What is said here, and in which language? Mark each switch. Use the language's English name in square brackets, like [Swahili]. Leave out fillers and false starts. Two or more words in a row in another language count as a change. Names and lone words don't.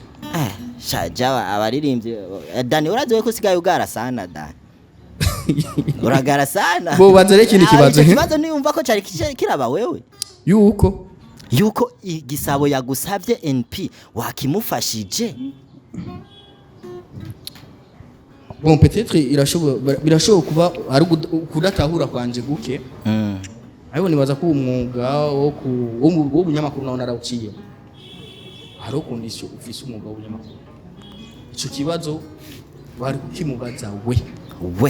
[Rundi] shaja abaririmvyi Dan uraziwe ko sigaye ugara sana Dan uragara sana bo baza rero ikindi kibazo kibazo niyumva ko cari kiraba wewe yuko igisabo yagusavye NP wakimufashije bon peut-être birashobora kuba ari kudatahura kwanje guke ariko nibaza ko umwuga wo bunyamakuru nawo narawuciye hari kondisiyo ufise umwuga w'ubunyamakuru ico kibazo bari kukimubaza we